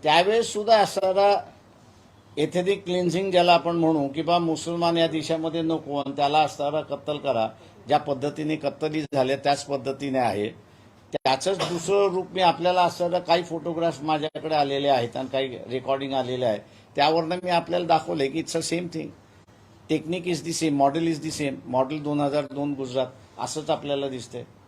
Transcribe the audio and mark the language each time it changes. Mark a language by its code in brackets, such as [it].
[mr] त्यावेळेस सुद्धा असणारा एथेनिक क्लिन्झिंग ज्याला आपण म्हणू की बा मुसलमान या देशामध्ये नको आणि त्याला असणारा कत्तल करा, ज्या पद्धतीने कत्तली झाल्या त्याच पद्धतीने आहे. त्याचंच दुसरं रूप मी आपल्याला असणारं काही फोटोग्राफ्स माझ्याकडे आलेले आहेत आणि काही रेकॉर्डिंग आलेले आहे, त्यावरनं मी आपल्याला दाखवलंय की [en] It's a same thing. Technique is the same, model is the same. [mr] Model 2002 Gujarat असंच आपल्याला दिसतंय.